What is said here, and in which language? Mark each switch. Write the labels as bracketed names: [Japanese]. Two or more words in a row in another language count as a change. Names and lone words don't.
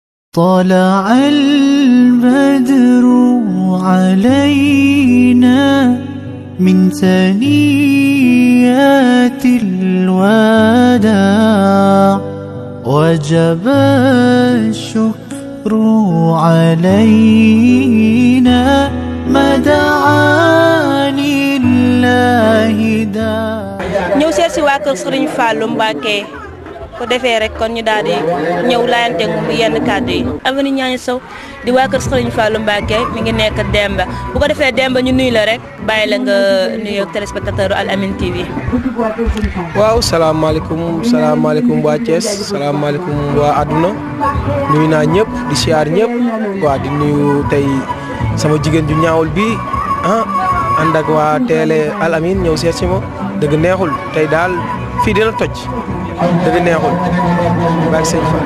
[Arabic] طلع البدر علينا من ثنيات الوداع وجب الشكر علينا ما دعا لله داع. [Wolof] ñëw seet si waa kër Serigne Fallou Mbacké ko defee rek kon ñu daal di ñëw laayante moom yenn kàddu yi. avenue Niani Sow di waa kër Serigne Fallou Mbacké mi ngi nekk Démba bu ko defee Démba ñu nuyu la rek bàyyi la nga nuyu téléspectateur Al Amine TV. waaw salaamaaleykum waa Thiès salaamaaleykum waa àdduna nuyu naa ñëpp di siyaar ñëpp waa di nuyu tey sama jigéen ju ñaawul bi ànd ak waa télé Al Amine ñëw seet si ma dëgg neexul tey daal fii dina toj dëgg neexul baax sëñ Fall.